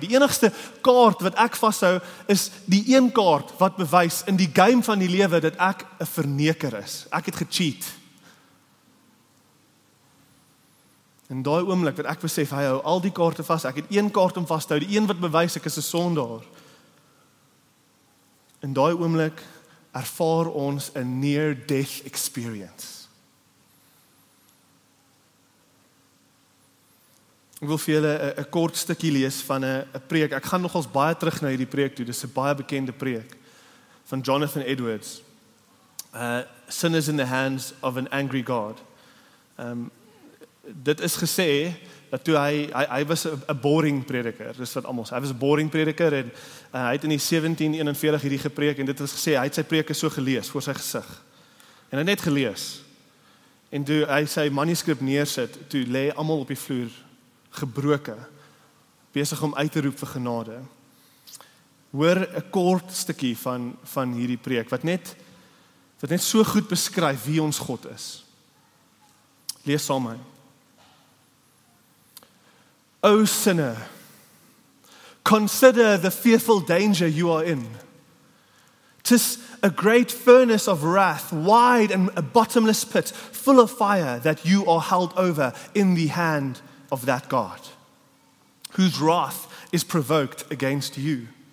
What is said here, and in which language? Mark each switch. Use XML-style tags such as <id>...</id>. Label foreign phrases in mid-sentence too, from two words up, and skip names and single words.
<af>Die enigste kaart wat ek vashou is die een kaart wat bewys in die game van die lewe dat ek 'n verneker is. Ek het gecheat. En daai oomblik wat ek besef hy hou al die kaarte vas, ek het een kaart om vas te hou, die een wat bewys ek is 'n sondaar. In daai oomblik ervaar ons 'n</af> <en>near death experience.</en> <af>Ek wil vir julle 'n kort stukkie lees van 'n preek. Ek gaan nogals baie terug na hierdie preek toe. Dis 'n baie bekende preek van Jonathan Edwards. Sinners in the hands of an angry God. Dit is gesê dat toe hy was 'n boring prediker. Dis wat almal sê. Hy was 'n boring prediker en hy het in die 1741 hierdie gepreek en dit is gesê hy het sy preke so gelees voor sy gesig. En hy het net gelees. En toe hy sy manuskrip neersit, toe lê almal op die vloer gebroken, besig om uit te roep vir genade. Hoor 'n kort stukkie van hierdie preek wat net so goed beskryf wie ons God is. Lees saam met my.</af> <en>O sinner, consider the fearful danger you are in. 'Tis a great furnace of wrath, wide and a bottomless pit, full of fire that you are held over in the hand of that God, whose wrath is provoked against you.</en>